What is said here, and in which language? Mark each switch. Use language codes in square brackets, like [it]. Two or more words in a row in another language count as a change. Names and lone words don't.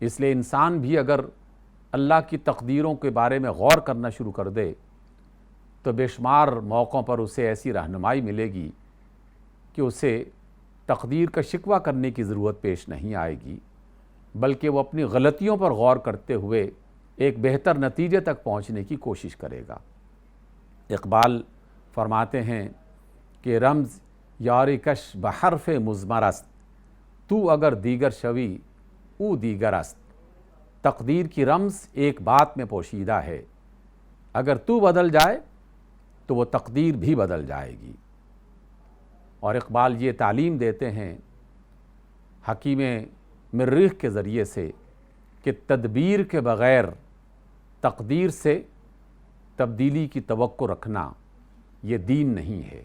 [ur] اس لیے انسان بھی اگر اللہ کی تقدیروں کے بارے میں غور کرنا شروع کر دے تو بے شمار موقعوں پر اسے ایسی رہنمائی ملے گی کہ اسے تقدیر کا شکوہ کرنے کی ضرورت پیش نہیں آئے گی، بلکہ وہ اپنی غلطیوں پر غور کرتے ہوئے ایک بہتر نتیجے تک پہنچنے کی کوشش کرے گا۔ اقبال فرماتے ہیں کہ [fa] رمز یاری کش بحرف مضمر است، تو اگر دیگر شوی او دیگر است۔ [ur] تقدیر کی رمز ایک بات میں پوشیدہ ہے، اگر تو بدل جائے تو وہ تقدیر بھی بدل جائے گی۔ اور اقبال یہ تعلیم دیتے ہیں حکیم مریخ کے ذریعے سے کہ تدبیر کے بغیر تقدیر سے تبدیلی کی توقع رکھنا یہ دین نہیں ہے۔